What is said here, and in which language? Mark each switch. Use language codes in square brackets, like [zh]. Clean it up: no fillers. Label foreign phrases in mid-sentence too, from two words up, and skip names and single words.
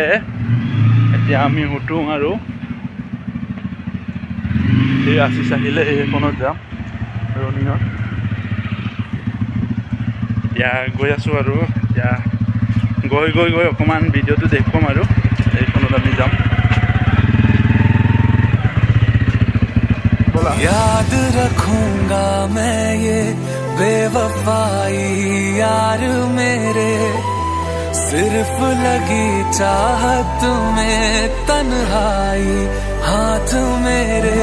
[as] এতিয়া আমি উঠোঁ আৰু এই আশিষ আহিলে, এইখনত যাম ৰনিঙত। এতিয়া গৈ আছোঁ আৰু এতিয়া গৈ অকণমান ভিডিঅ'টো দেখুৱাম আৰু এইখনত আমি যাম। [hi] याद रखूंगा मैं ये बेवफाई यार मेरे, सिर्फ लगी चाहत में तन्हाई हाथ मेरे।